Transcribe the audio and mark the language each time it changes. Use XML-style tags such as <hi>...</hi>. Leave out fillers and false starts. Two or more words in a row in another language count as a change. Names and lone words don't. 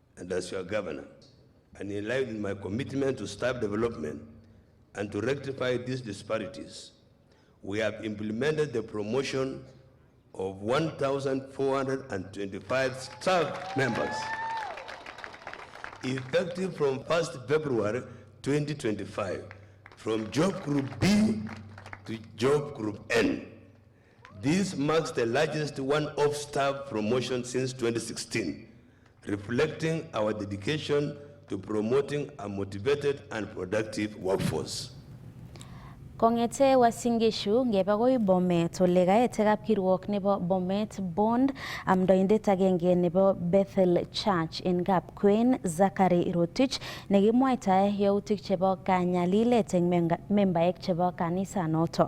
<en>and as your governor, and in line with my commitment to staff development and to rectify these disparities, we have implemented the promotion of 1,425 staff members effective from 1st February 2025 from Job Group B to Job Group N. This marks the largest one-off staff promotion since 2016, reflecting our dedication to promoting a motivated and productive workforce.</en> <kln>Kongete Wasingishu ngeba koi Bomet ole kaete kapkirwok nebo Bomet Bond amdoindet agenge nebo Bethel Church in Kapkwen Zachary Rotich nekimwaitae yautik chebo kanyalilet eng membaek chebo kanisa noto.</kln>